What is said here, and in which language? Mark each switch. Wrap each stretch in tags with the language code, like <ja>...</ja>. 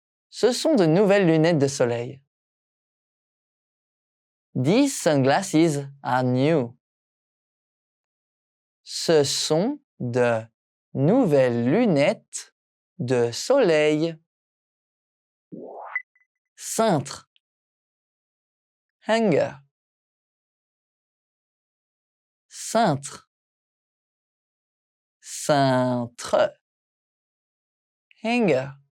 <fr>Ce sont de nouvelles lunettes de soleil.</fr> <en>These sunglasses are new.</en> <fr>Ce sont de nouvelles lunettes de soleil. Cintre.</fr> <en>Hanger.</en> <fr>Cintre. Cintre.</fr> <en>Hanger.</en>